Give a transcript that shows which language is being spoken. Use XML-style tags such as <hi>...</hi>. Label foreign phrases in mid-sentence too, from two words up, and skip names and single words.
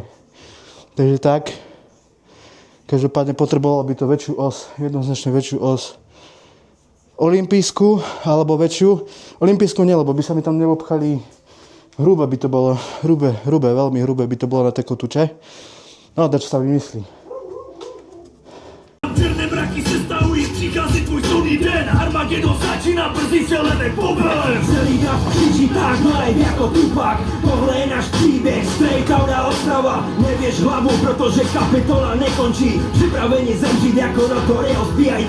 <sk>Takže tak, každopádne potreboval by to väčšiu os, jednoznačne väčšiu os olympijskú, alebo väčšiu, olympijskú nie, lebo by sa mi tam neobchali. Hrubé by to bolo, hrubé, veľmi hrubé by to bolo na té kotuče. No, čo sa vymyslí.</sk> <cs>Černé mraky se stahují, přichází tvůj soudný den, Armagedon začína, brzy se lede pobelem. Celý dav křičí tak live jako Tupac, tohle je náš příběh,</cs> <en>straight outa</en> <cs>Ostrava. Nevěš hlavu, protože kapitola nekončí, připraveni zemřít jako Notorious B.I.G.</cs>